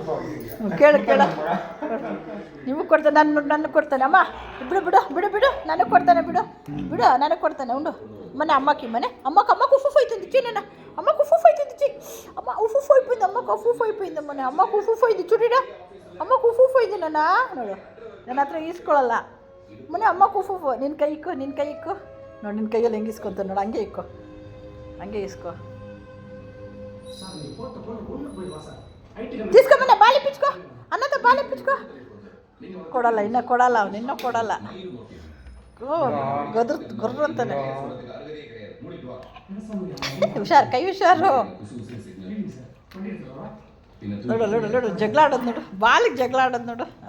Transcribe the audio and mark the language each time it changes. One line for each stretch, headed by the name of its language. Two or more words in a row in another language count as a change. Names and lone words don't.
Kannada: ಕೇಳು ಕೇಳು. ನಿಮಗೆ ಕೊಡ್ತಾನೆ, ನನಗೆ ಕೊಡ್ತಾನೆ. ಅಮ್ಮ ಬಿಡು ಬಿಡು ಬಿಡು ಬಿಡು, ನನಗೆ ಕೊಡ್ತಾನೆ, ಬಿಡು ಬಿಡು, ನನಗೆ ಕೊಡ್ತಾನೆ. ಉಂಡು ಮನೆ ಅಮ್ಮಕ್ಕೆ ಮನೆ
Telugu: అమ్మకు ఉఫు అవుతుంది చూడనా, అమ్మకు ఉఫు అవుతుంది చీ, అమ్మ ఉఫు అయిపోయింది, అమ్మకు ఉఫు అయిపోయింది మన అమ్మకు ఉఫు అయింది చూడడా, అమ్మకు ఉఫు అయింది నాన్న.
Kannada: ನೋಡು ನನ್ನ ಹತ್ರ ಈಸ್ಕೊಳ್ಳಲ್ಲ ಮನೆ ಅಮ್ಮకు ಉಫು. ನಿನ್ನ ಕೈ ಇಕ್ಕೋ, ನಿನ್ನ ಕೈ ಇಕ್ಕೋ ನೋಡಿ, ನಿನ್ನ ಕೈಯಲ್ಲಿ ಹೆಂಗೆ ಇಸ್ಕೊತಾನೆ ನೋಡು, ಹಂಗೆ ಇಕ್ಕೋ, ಹಂಗೆ ಇಸ್ಕೋ.
Telugu: తీసుకోమన్నా బాలి పిచ్చుకో, అన్నతో బాలి పిచ్చుకో.
Kannada: ಕೊಡಲ್ಲ, ಇನ್ನೂ ಕೊಡಲ್ಲ, ಅವನು ಇನ್ನೂ ಕೊಡಲ್ಲ. ಗೊರ್ರು ಅಂತಾನೆ. ಹುಷಾರು, ಕೈ ಹುಷಾರು. ನೋಡು ನೋಡು ನೋಡು, ಜಗಳ ಆಡೋದು ನೋಡು, ಬಾಲಿಗೆ ಜಗಳ ಆಡೋದು ನೋಡು.